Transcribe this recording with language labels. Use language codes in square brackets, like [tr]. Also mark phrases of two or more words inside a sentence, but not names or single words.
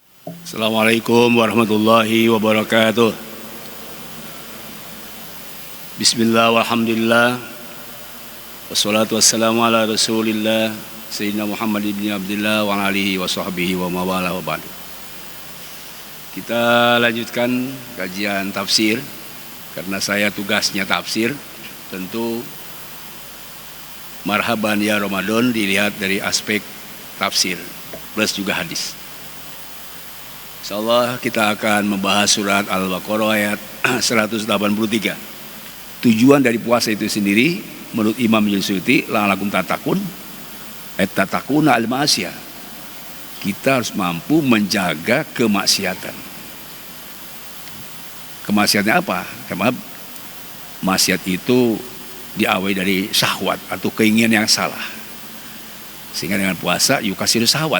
[ar] السلام عليكم ورحمة الله وبركاته. بسم الله والحمد لله. والصلاة والسلام على رسول الله سيدنا محمد بن عبد الله وعلى آله وصحبه وموالاه وبعد. [id] Kita lanjutkan kajian tafsir. Karena saya tugasnya tafsir, tentu [ar] مرحبا يا رمضان [id] dilihat dari aspek tafsir plus juga hadis. Insyaallah kita akan membahas surat Al-Baqarah ayat 183. Tujuan dari puasa itu sendiri menurut Imam Al-Suyuti [ar] لعلكم تتقون تتقون المعاصي. [id] Kita harus mampu menjaga kemaksiatan. Kemaksiatnya apa? Karena maksiat itu diawali dari syahwat atau keinginan yang salah. Sehingga dengan puasa [ar] يكسر الشهوة.